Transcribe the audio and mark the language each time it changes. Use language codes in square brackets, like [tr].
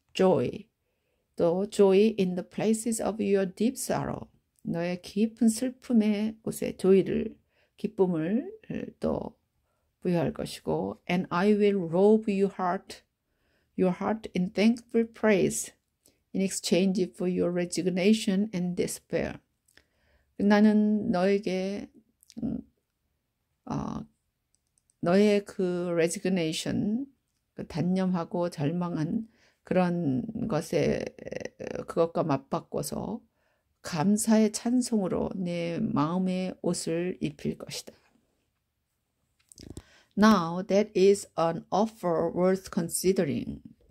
[en] Joy, 또 joy in the places of your deep sorrow, [ko] 너의 깊은 슬픔의 곳에 기쁨을 또 부여할 것이고 [en] and I will robe your heart in thankful praise in exchange for your resignation and despair. [ko] 나는 너에게 너의 그 resignation, 그 단념하고 절망한 그런 것에 그것과 맞바꿔서 감사의 찬송으로 내 마음의 옷을 입힐 것이다. [en] Now that is an offer worth considering.